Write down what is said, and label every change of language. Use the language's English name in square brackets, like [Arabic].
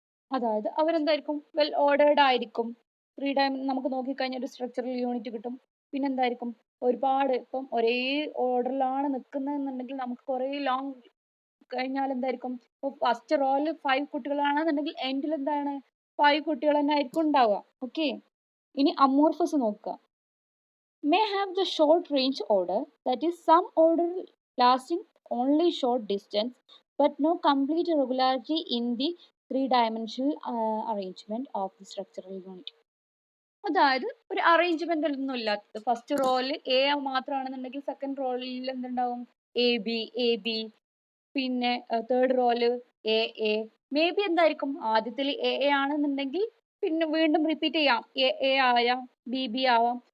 [Malayalam] അതായത് അവരെന്തായിരിക്കും well ordered ആയിരിക്കും. നമുക്ക് നോക്കിക്കഴിഞ്ഞാൽ ഒരു സ്ട്രക്ചറൽ യൂണിറ്റ് കിട്ടും. പിന്നെന്തായിരിക്കും ഒരുപാട് ഇപ്പം ഒരേ ഓർഡറിലാണ് നിൽക്കുന്നതെന്നുണ്ടെങ്കിൽ നമുക്ക് കുറേ ലോങ് കഴിഞ്ഞാൽ എന്തായിരിക്കും, ഇപ്പോൾ ഫസ്റ്റ് റോയിൽ 5 കുട്ടികളാണെന്നുണ്ടെങ്കിൽ എൻഡിൽ എന്താണ് 5 കുട്ടികൾ തന്നെ ആയിരിക്കും ഉണ്ടാവുക. ഓക്കെ. ഇനി അമോർഫസ് നോക്കുക. [English] may have the short range order, that is some order lasting only short distance but no complete regularity in the three-dimensional arrangement of the structural unit. [Malayalam] അതായത് ഒരു അറേഞ്ച്മെന്റ് ഒന്നും ഇല്ലാത്തത്. ഫസ്റ്റ് റോയിൽ എ മാത്രമാണെന്നുണ്ടെങ്കിൽ സെക്കൻഡ് റോയിൽ എന്തുണ്ടാവും A B, പിന്നെ third റോയില് A A. May be എന്തായിരിക്കും ആദ്യത്തിൽ A ആണെന്നുണ്ടെങ്കിൽ പിന്നെ വീണ്ടും റിപ്പീറ്റ് ചെയ്യാം, എ ആവാം, ബി ആവാം.